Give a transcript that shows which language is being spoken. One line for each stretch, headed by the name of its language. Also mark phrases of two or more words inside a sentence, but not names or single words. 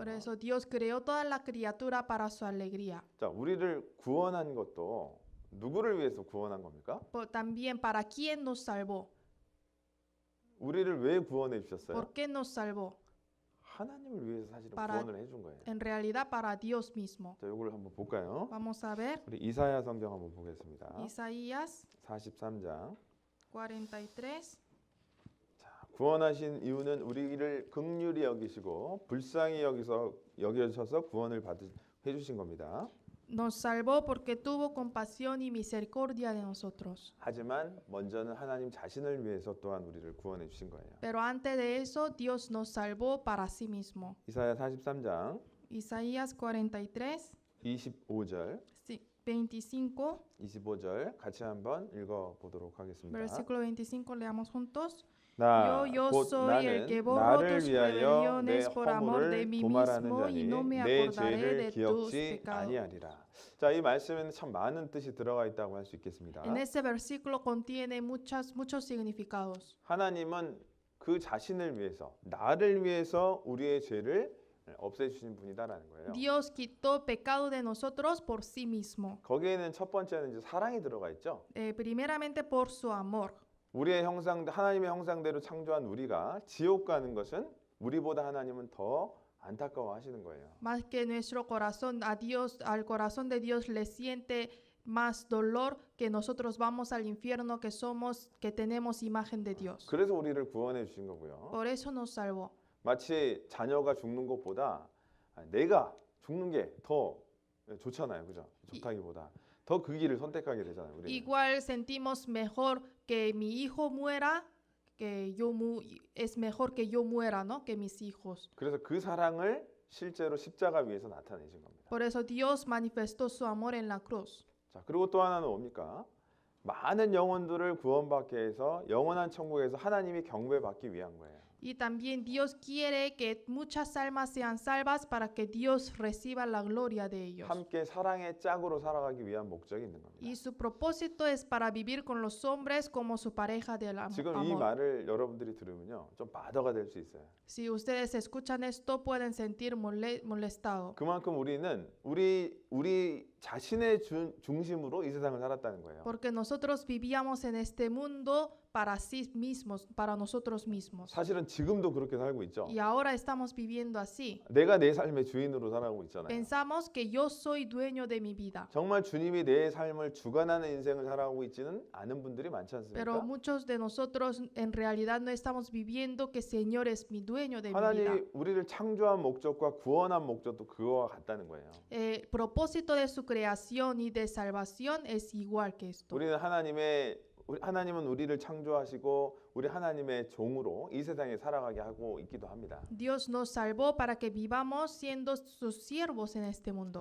Spanish: Por eso Dios creó toda la criatura para su alegría.
Korean: 자, 우리를 구원한 것도 누구를 위해서 구원한 겁니까?
Spanish: También para quién nos salvó.
Korean: 우리를 왜 구원해 주셨어요?
Spanish: ¿Por qué nos salvó?
Korean: 하나님을 위해서 사실은
Spanish: Para-
Korean: 구원을 해준 거예요.
Spanish: En realidad para Dios mismo.
Korean: 자, 이걸 한번 볼까요?
Spanish: Vamos a ver
Korean: 우리 이사야 성경 한번 보겠습니다.
Spanish: Isaías
Korean: 43장.
Spanish: 43.
Korean: 구원하신 이유는 우리를 긍휼히 여기시고 불쌍히 여기셔서 구원을 해주신 겁니다.
Spanish: Nos salvó porque tuvo compasión y misericordia de nosotros.
Korean: 하지만 먼저는 하나님 자신을 위해서 또한 우리를 구원해 주신 거예요.
Spanish: Pero antes de eso, Dios nos salvó para sí mismo.
Korean: 이사야 43장
Spanish: Isaías 43,
Korean: 25절,
Spanish: 25,
Korean: 25절 같이 한번 읽어 보도록 하겠습니다.
Spanish: versículo 25, leamos juntos.
Korean: 나
Spanish: Yo
Korean: 곧
Spanish: soy el
Korean: 나는
Spanish: que borro
Korean: 나를
Spanish: tus
Korean: 위하여 내
Spanish: rebeliones por amor de
Korean: 허물을
Spanish: mí
Korean: 도말하는
Spanish: mismo y no me
Korean: 자니 내
Spanish: acordaré
Korean: 죄를
Spanish: de tus
Korean: 기억지
Spanish: pecados.
Korean: 아니하리라. 자, 이 말씀에는 참 많은 뜻이 들어가 있다고 할 수 있겠습니다.
Spanish: En ese versículo contiene muchos significados.
Korean: 하나님은 그 자신을 위해서 나를 위해서 우리의 죄를 없애주신 분이다라는 거예요.
Spanish: Dios quitó pecado de nosotros por sí mismo.
Korean: 거기에는 첫 번째는 이제 사랑이 들어가 있죠.
Spanish: Primeramente por su amor.
Korean: 우리의 하나님의 형상대로 창조한 우리가 지옥 가는 것은 우리보다 하나님은 더 안타까워하시는 거예요.
Spanish: Más que nuestro corazón a Dios, al corazón de Dios le siente más dolor que nosotros vamos al infierno que tenemos imagen de Dios.
Korean: 그래서 우리를 구원해 주신 거고요.
Spanish: Por eso nos salvó.
Korean: 마치 자녀가 죽는 것보다 내가 죽는 게 더 좋잖아요, 그죠? 좋다기보다 더 그 길을 선택하게 되잖아요. 우리는.
Spanish: Igual sentimos mejor que mi hijo muera, es mejor que yo muera, ¿no? Que mis hijos.
Korean: 그래서 그 사랑을 실제로 십자가 위에서 나타내신 겁니다.
Spanish: Por eso Dios manifestó su amor en la cruz.
Korean: 자, 그리고 또 하나는 뭡니까? 많은 영혼들을 구원받게 해서 영원한 천국에서 하나님이 경배받기 위한 거예요.
Spanish: Y también Dios quiere que muchas almas sean salvas para que Dios reciba la gloria de ellos.
Korean: 함께 사랑의 짝으로 살아가기 위한 목적이 있는 겁니다.
Spanish: Y su propósito es para vivir con los hombres como su pareja del
Korean: 지금 이
Spanish: amor.
Korean: 말을 여러분들이 들으면요, 좀 바더가 될 수 있어요.
Spanish: Si ustedes escuchan esto, pueden sentir molestado.
Korean: 그만큼 우리는 우리 자신의 중심으로 이 세상을 살았다는 거예요.
Spanish: Porque nosotros vivíamos en este mundo para sí mismos, para nosotros mismos.
Korean: 사실은 지금도 그렇게 살고 있죠.
Spanish: Y ahora estamos viviendo así.
Korean: 내가 내 삶의 주인으로 살아가고 있잖아요.
Spanish: Pensamos que yo soy dueño de mi vida.
Korean: 정말 주님이 내 삶을 주관하는 인생을 살아가고 있지는 않은 분들이 많지
Spanish: Pero
Korean: 않습니까?
Spanish: muchos de nosotros en realidad no estamos viviendo que Señor es mi dueño de mi vida.
Korean: 하나님이 우리를 창조한 목적과 구원한 목적도 그거와 같다는 거예요.
Spanish: El propósito de su creación y de salvación es igual que esto.
Korean: 하나님은 우리를 창조하시고 우리 하나님의 종으로 이 세상에 살아가게 하고 있기도 합니다.
Spanish: Dios nos salvó para que vivamos siendo sus siervos en este mundo.